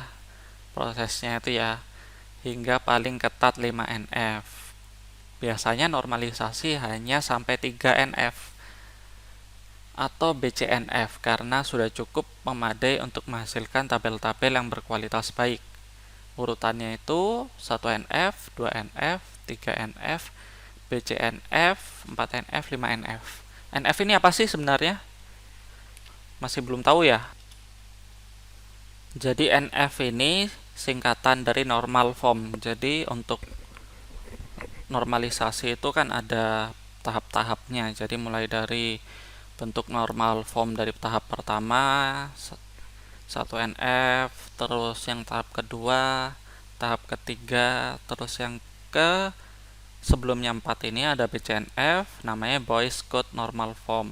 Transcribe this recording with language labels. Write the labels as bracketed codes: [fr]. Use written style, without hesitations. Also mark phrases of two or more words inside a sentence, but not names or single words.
[id] Prosesnya itu ya, hingga paling ketat 5NF. Biasanya normalisasi hanya sampai 3NF atau BCNF karena sudah cukup memadai untuk menghasilkan tabel-tabel yang berkualitas baik. Urutannya itu 1NF, 2NF, 3NF, BCNF, 4NF, 5NF. NF ini apa sih sebenarnya? Masih belum tahu ya. Jadi NF ini singkatan dari [en] normal form. [id] Jadi untuk normalisasi itu kan ada tahap-tahapnya. Jadi mulai dari bentuk [en] normal form [id] dari tahap pertama 1NF, terus yang tahap kedua, tahap ketiga, terus yang ke sebelumnya 4 ini ada BCNF, namanya [en] Boyce Code Normal Form.